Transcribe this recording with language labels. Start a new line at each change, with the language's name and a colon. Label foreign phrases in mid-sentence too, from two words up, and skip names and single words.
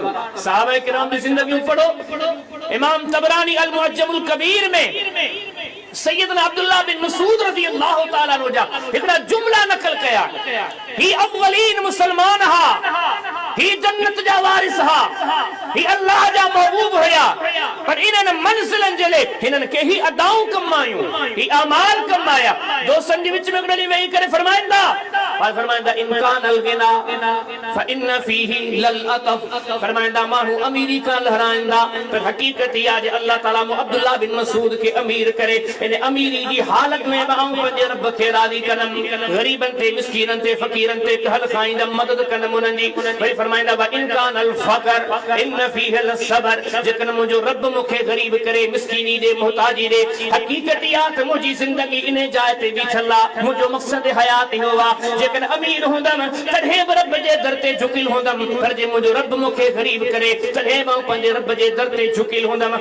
Sindhi: सहाबा किराम जी ज़िंदगियूं पढ़ो, इमाम तबरानी अल मुअज्जमुल कबीर में सैयदना अब्दुल्लाह बिन मसूद
Arabic: رضي الله تعالى عنه
Sindhi: जा हिकिड़ा जुमला नकल कया, ही अव्वलीन मुसलमान हा, ही जन्नत जा वारिस हा, ही अल्लाह जा महबूब हुया, पर इन्हनि मंज़िलनि जे लाइ हिननि के ही अदाऊं कमायूं, ही अमाल कमाया। दोस्तनि जे विच में गॾी वेही करे फरमाईंदा
Arabic: إن كان الغنى فإن فيه للعطف.
Sindhi: फरमाईंदा माण्हू अमीरी खां लहराईंदा, पर हक़ीक़त इहा आहे अल्लाह ताला अब्दुल्लाह बिन मसूद खे अमीर करे इन अमीरी जी हालत में आऊं पंहिंजे रब खे राज़ी कंदमि, ग़रीबनि ते, मिस्कीननि ते, फ़क़ीरनि ते कहल खाईंदमि, मदद कंदमि उन्हनि जी। वरी फरमाईंदा
Arabic: إن كان الفقر إن فيه للصبر.
Sindhi: जेकॾहिं मुंहिंजो रब मूंखे ग़रीब करे, मिस्कीनी ॾे, मोहताजी ॾे, हक़ीक़त इहा त मुंहिंजी ज़िंदगी इन जाइ ते बीठल आहे, मुंहिंजो मक़सद हयात इहो आहे। जेकॾहिं अमीर हूंदमि तॾहिं बि रब जे दर ते झुकियल हूंदमि, पर जे मुंहिंजो रब मूंखे ग़रीब करे तॾहिं मां पंहिंजे रब जे दर ते झुकियल हूंदमि।